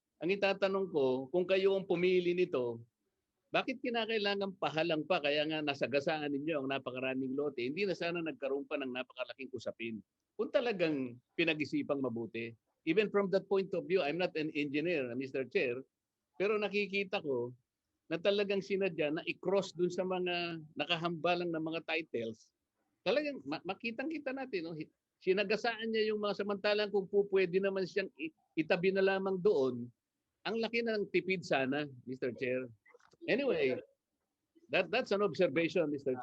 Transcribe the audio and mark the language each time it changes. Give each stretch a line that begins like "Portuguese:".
Filipino: Ang itatanong ko, kung kayo ang pumili nito, bakit kinakailangan pahalang pa? Kaya nga nasagasaan ninyo ang napakaraming lote. Hindi na sana nagkaroon pa ng napakalaking usapin. Kung talagang pinag-isipang mabuti.
English: Even from that point of view, I'm not an engineer, Mr.
Filipino: Chair, pero nakikita ko na talagang sinadya na i-cross dun sa mga nakahambalang na mga titles. Talagang makitang-kita natin. No? Sinagasaan niya yung mga samantalang kung pwede naman siyang itabi na lamang doon, ang laki na ng tipid sana, Mr.
English: Chair. Anyway, that's an observation, Mr.